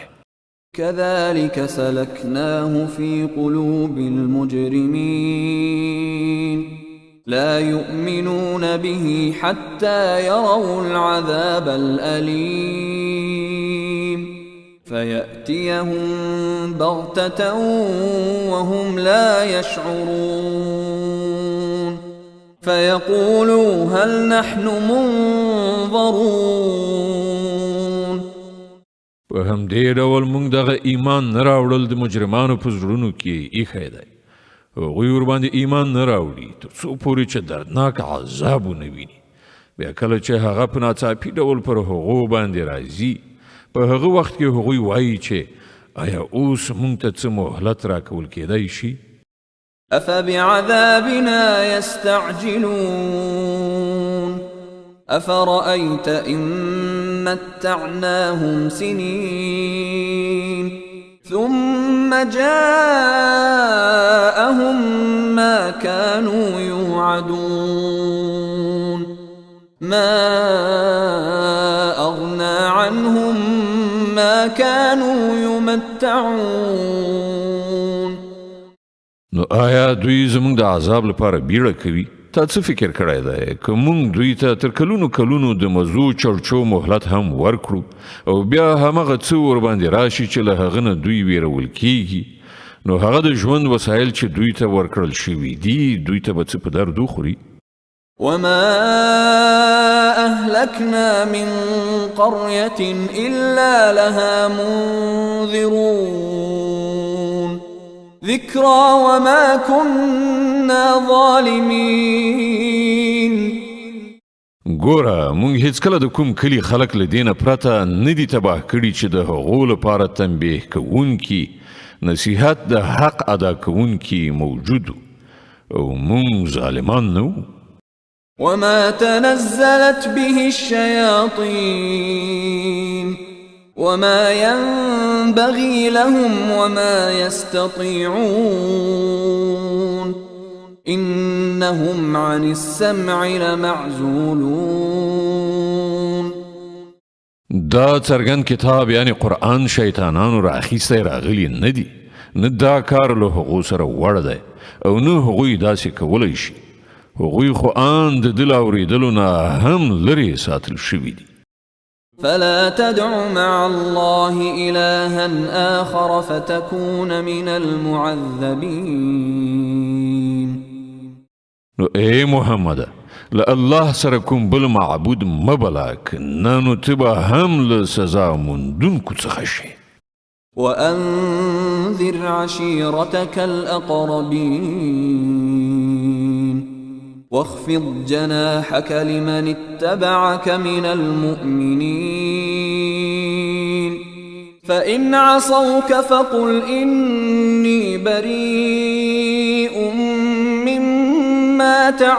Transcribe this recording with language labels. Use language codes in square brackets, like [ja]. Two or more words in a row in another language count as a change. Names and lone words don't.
[ar] كذلك سلكناه في قلوب المجرمين لا يؤمنون به حتى يروا العذاب الأليم فيأتيهم بغتة وهم لا يشعرون فيقولوا هل نحن منظرون. [ps] په همدې ډول موږ دغه ایمان نه راوړل د مجرمانو په زړونو کې ایښی دی. هغوی ورباندې ایمان نه راوړي تر څو پورې چې دردناک عذاب ونه ویني. بیا کله چې هغه په ناڅاپي ډول پر هغو باندې راځي په هغه وخت کې هغوی وایي چې آیا اوس موږ ته څه مهلت راکول کېدی شي؟ [ar] أفبعذابنا يستعجلون أفرأيت إن متعناهم سنين ثم جاءهم ما كانوا يوعدون ما أغنى عنهم ما كانوا يمتعون. [ps] نو آیا دوی زمونږ د عذاب لپاره بیړه کوي؟ تا څه فکر کړی دی که مونږ دوی ته تر کلونو کلونو د مزو چړچو مهلت هم ورکړو او بیا همغه څه ورباندې راشي چې له هغه نه دوی ویرول کیږي، نو هغه د ژوند وسایل چې دوی ته ورکړل شوي دي دوی ته به څه په درد وخوري؟ [ar] وما أهلكنا من قرية إلا لها منذرون ذكرى وما كنا ظالمين. [ps] ګوره مونږ هیڅکله د کوم کلي خلک له دې نه پرته نه دي تباه کړي چې د هغو لپاره تنبیه کوونکي نصیحت د حق ادا کوونکي موجود او مونږ ظالمان نه وو. [ar] وما تنزلت به الشياطين وما ينبغي لهم وما يستطيعون إنهم عن السمع لمعزولون. [ps] دا څرګند کتاب یعنی قرآن شیطانانو راخیستی راغلی نه دی، نه دا کار له هغو سره وړ دی او نه هغوی داسې کولی شي. هغوی خو آن د دل اورېدلو نه هم لرې ساتل شوي دي. [ar] فلا تدع مع الله إلها آخر فتكون من المعذبين. [ps] نو اے محمد له الله سره کوم بل معبود مبلا کنه نو ته به هم له سزا موندونکو څخه شي. [ar] وأنذر عشيرتك الأقربين واخفض جناحك لمن اتبعك من المؤمنين فإن عصوك فقل إني بريء مما